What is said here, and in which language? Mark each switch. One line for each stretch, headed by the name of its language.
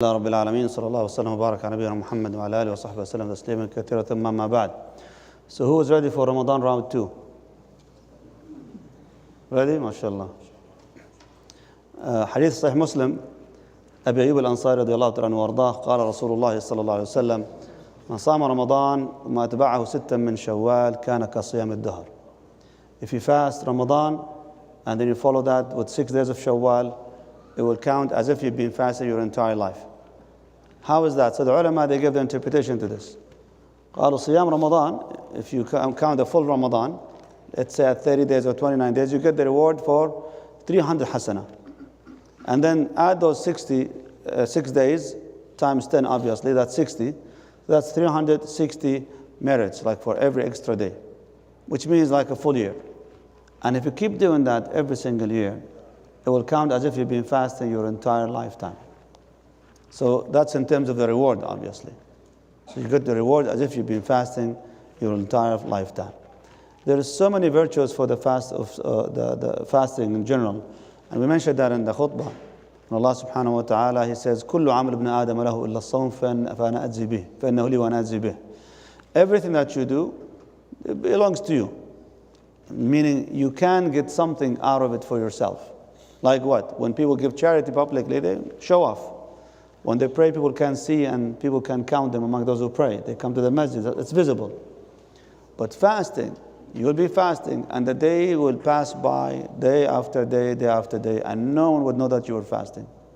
Arabic: الله رب العالمين صلى الله وسلم وبارك على نبينا محمد وعلى آله وصحبه وسلم تسليما كثيرا ثم أما بعد.
English: So who is ready for Ramadan round 2? Ready? MashaAllah.
Arabic: حديث صحيح مسلم أبي أيوب الأنصاري رضي الله تعالى عنه وأرضاه قال رسول الله صلى الله عليه وسلم من صام رمضان وما أتبعه 6 من شوال كان كصيام الدهر.
English: If you fast Ramadan and then you follow that with 6 days of Shawwal, it will count as if you've been fasting your entire life. How is that? So the ulama, they give the interpretation to this.
Arabic: قالوا صيام
English: Ramadan, if you count the full Ramadan, let's say at 30 days or 29 days, you get the reward for 300 hasana. And then add those 6 days times 10, obviously, that's 60. That's 360 merits, like for every extra day, which means like a full year. And if you keep doing that every single year, it will count as if you've been fasting your entire lifetime. So that's in terms of the reward, obviously. So you get the reward as if you've been fasting your entire lifetime. There is so many virtues for the fast of the fasting in general, and we mentioned that in the khutbah.
Arabic: And Allah subhanahu wa ta'ala, He says, كل عمل ابن آدم له إلا الصوم فأنا أجزي به فإنه لي وأنا أجزي به.
English: Everything that you do, it belongs to you. Meaning you can get something out of it for yourself. Like what? When people give charity publicly, they show off. When they pray, people can see and people can count them among those who pray. They come to the masjid, it's visible. But fasting, you will be fasting and the day will pass by day after day, day after day, and no one would know that you were fasting.